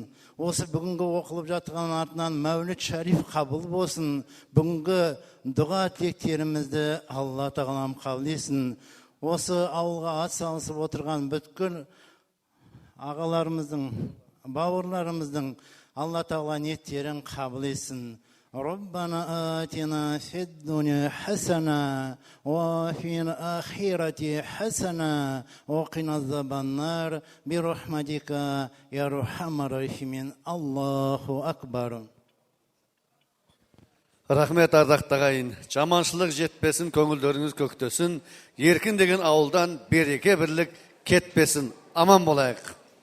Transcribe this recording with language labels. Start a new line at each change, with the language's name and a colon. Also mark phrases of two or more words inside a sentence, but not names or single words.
Kazakh: Осы бүгінгі оқылып жатқан артынан Мәуліт Шариф қабыл болсын. Бүгінгі дұға тілектерімізді Алла тағалам қабыл етсін. Осы ауылға ат салысып отырған бүткіл ағаларымыздың, бауырларымыздың Алла тағала ниеттерін қабыл етсін.
Arabic: ربنا آتنا في الدنيا حسنة وفي الآخرة حسنة وقنا عذاب النار برحمتك يا أرحم الراحمين. الله أكبر.
Kazakh: Рахмет ардақты ағайын. Жаманшылық жетпесін, көңілдеріңіз көктесін. Еркін деген ауылдан береке бірлік кетпесін. Аман болайық.